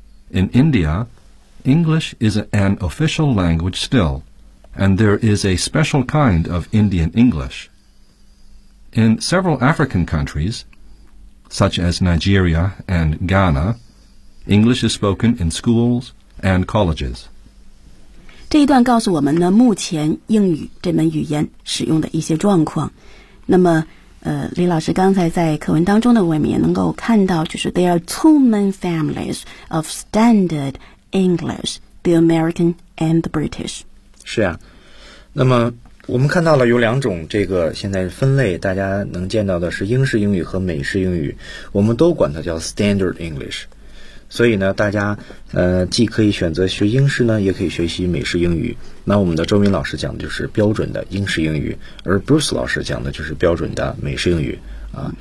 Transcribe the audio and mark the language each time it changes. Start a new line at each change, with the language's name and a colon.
English: In India, English is an official language still, and there is a special kind of Indian English. In several African countries, such as Nigeria and Ghana, English is spoken in schools and colleges.
Chinese: 这一段告诉我们呢，目前英语这门语言使用的一些状况。那么，李老师刚才在课文当中呢，我们也能够看到，就是
English: there are two main families of standard English, the American and the British.
Chinese: 是啊，那么。我们看到了有两种这个现在分类，大家能见到的是英式英语和美式英语，我们都管它叫 standard English。所以呢，大家既可以选择学英式呢，也可以学习美式英语。那我们的周明老师讲的就是标准的英式英语，而 Bruce 老师讲的就是标准的美式英语啊。